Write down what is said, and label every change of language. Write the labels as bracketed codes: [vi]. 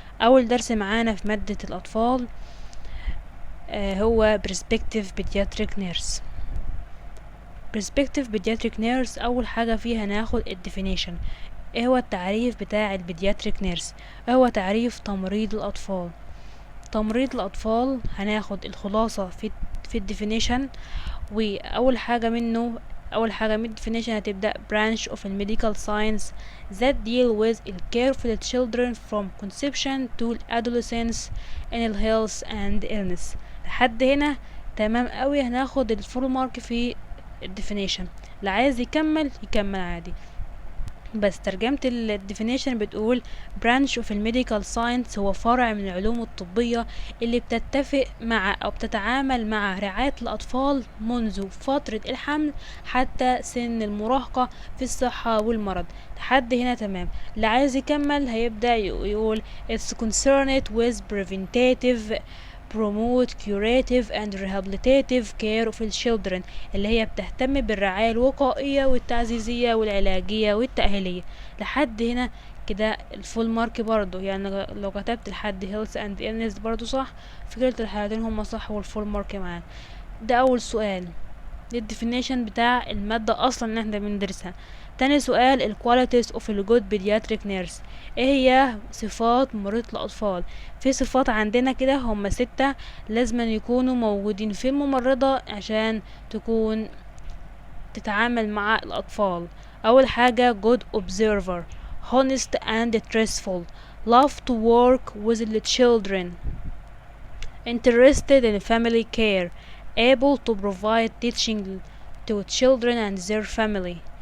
[ar] أول درس معانا في مادة الأطفال هو Perspective Pediatric Nurse. Perspective Pediatric Nurse أول حاجة فيها ناخد definition. ايه هو التعريف بتاع البيدياتريك نيرس؟ هو تعريف تمريض الأطفال. تمريض الأطفال هناخد الخلاصة في الديفينيشن، وأول حاجة من الديفينيشن هتبدأ [en] branch of medical science that deal with the care for the children from conception to adolescence in health and illness. [ar] لحد هنا تمام قوي. هناخد الفول مارك في الديفينيشن، اللي عايز يكمل عادي. بس ترجمة الديفينيشن بتقول [en] branch of medical science [ar] هو فرع من العلوم الطبية اللي بتتفق مع أو بتتعامل مع رعاية الأطفال منذ فترة الحمل حتى سن المراهقة في الصحة والمرض. لحد هنا تمام. اللي عايز يكمل هيبدأ يقول [en] it's concerned with preventative, promote curative and rehabilitative care of children، [ar] اللي هي بتهتم بالرعاية الوقائية والتعزيزية والعلاجية والتأهيلية. لحد هنا كده الفول مارك برضو، يعني لو كتبت لحد [en] health and illness [ar] برضو صح، في كلتا الحالتين هما صح والفول مارك معانا. ده أول سؤال، دي الديفينيشن بتاع المادة أصلا اللي احنا بندرسها. تاني سؤال ال [en] qualities of a good pediatric nurse. [ar] ايه هي صفات ممرضة الأطفال؟ في صفات عندنا كده هم 6 لازم يكونوا موجودين في الممرضة عشان تكون تتعامل مع الأطفال. أول حاجة [en] good observer, honest and truthful, love to work with the children, interested in family care, able to provide teaching to children and their family.